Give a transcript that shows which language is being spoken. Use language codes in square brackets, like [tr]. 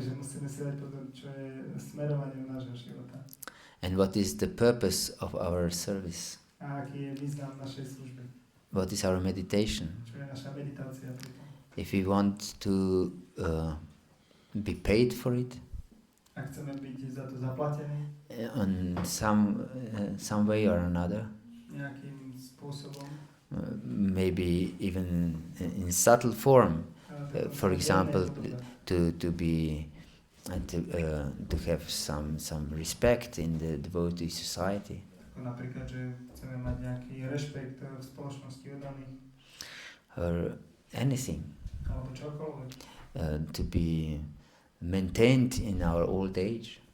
[sk] Takže musíme si dať pozor, čo je smerovanie nášho života. [en] And what is the purpose of our service? [sk] A aký je význam našej služby? [en] What is our meditation? [sk] Čo je naša meditácia pri tom? [en] If we want to be paid for it, [sk] Ak chceme byť za to zaplatení [en] on some way or another, [sk] nejakým spôsobom, [en] maybe even in subtle form, for example, to be to have some respect in the devotee society. [sk] Ako napríklad, že chceme mať nejaký rešpekt v spoločnosti oddaných, [en] Or anything, [sk] alebo čokoľvek, [en] to be maintained in our old age.